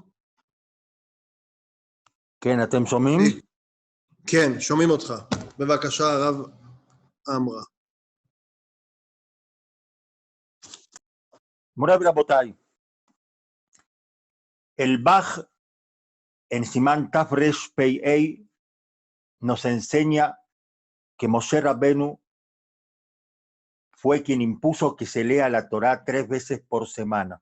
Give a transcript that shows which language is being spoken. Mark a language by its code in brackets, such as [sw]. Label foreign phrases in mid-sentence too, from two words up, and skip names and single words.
[he] כן, אתם שומעים? כן, שומעים אותך. בבקשה, הרב עמרה. מוריי ורבותיי. [es] El Baj en Simán Tafresh Pei nos enseña que Moshe Rabbenu fue quien impuso que se lea la Torá 3 veces por semana.